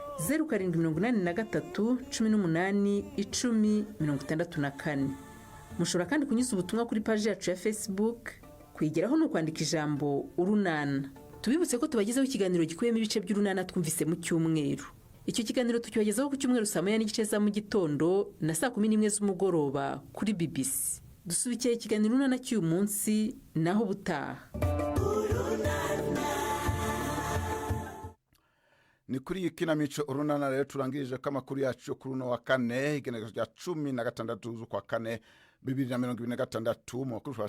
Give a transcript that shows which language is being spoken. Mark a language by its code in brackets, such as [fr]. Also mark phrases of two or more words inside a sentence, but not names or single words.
[rw] 0783181064 mushobora kandi kunyuza ubutumwa kuri paji yacu ya Facebook kwigeraho no kwandika ijambo urunana tubibutse ko tubagezaho ikiganiro gikuyemo ibice by'urunana twumvise mu cyumweru icyo kiganiro tukibagezaho ku cyumweru saa 9:30 za mu gitondo na saa 11 z'umugoroba kuri BBC dusubikiye ikiganiro urunana cy'uyu munsi naho butaha ni kuri iyi kinamico urunana rero turangirije ko amakuru yacu kuri uno wa kane igenekerezo rya 16 z'ukwa kane 2026 mu makuru